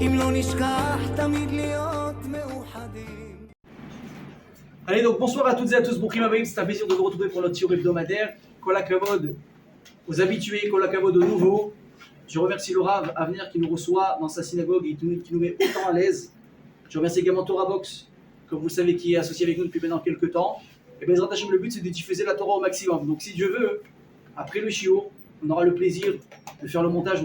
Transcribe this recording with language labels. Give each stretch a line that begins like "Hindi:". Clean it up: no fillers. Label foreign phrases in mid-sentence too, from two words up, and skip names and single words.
French: Allez, donc bonsoir à toutes et à tous,
Hebrew: ברוכים הבאים,
French: c'est un plaisir de vous retrouver pour notre tir hebdomadaire.
Hebrew: כל הכבוד
French: aux habitués,
Hebrew: כל הכבוד
French: aux nouveaux. Je remercie le Rav Avner qui nous reçoit dans sa synagogue et qui nous met autant à l'aise. Je remercie également Torah Box, comme vous le savez, qui est associé avec nous depuis maintenant quelques temps. Et bien, le but c'est de diffuser la Torah au maximum. Donc si Dieu veut, après le shiur, on aura le plaisir de faire le montage.